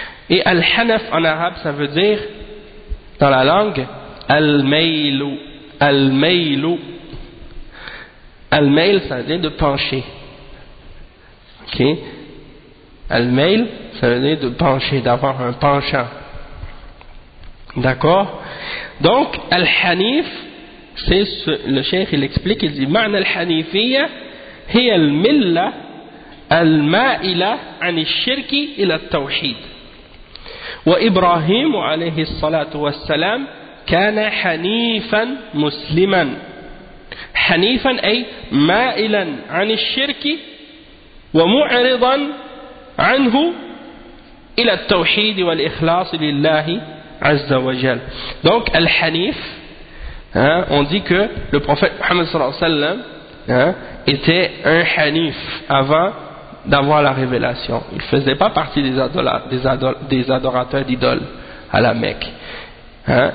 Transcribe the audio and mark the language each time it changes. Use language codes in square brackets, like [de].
[fr] Et Al-Hanaf en arabe, ça veut dire, dans la langue, Al-Maylou. Al-Maylou. Al-Mayl, ça veut dire de pencher. Ok? Al-Mayl, ça veut dire de pencher, d'avoir un penchant. D'accord? Donc, Al-Hanif, c'est ce, le cheikh, il explique, il dit, [ar] Ma'na Al-Hanifiyya, hi Al-Milla, المائلة عن الشرك إلى التوحيد وإبراهيم عليه الصلاة والسلام كان حنيفا مسلما حنيفا أي مائلا عن الشرك ومعرضا عنه إلى التوحيد والإخلاص لله عز وجل. [fr] Donc الحنيف, on dit que le prophète Muhammad صلى الله عليه وسلم était un حنيف avant d'avoir la révélation. Il ne faisait pas partie des adorateurs d'idoles à la Mecque. Hein?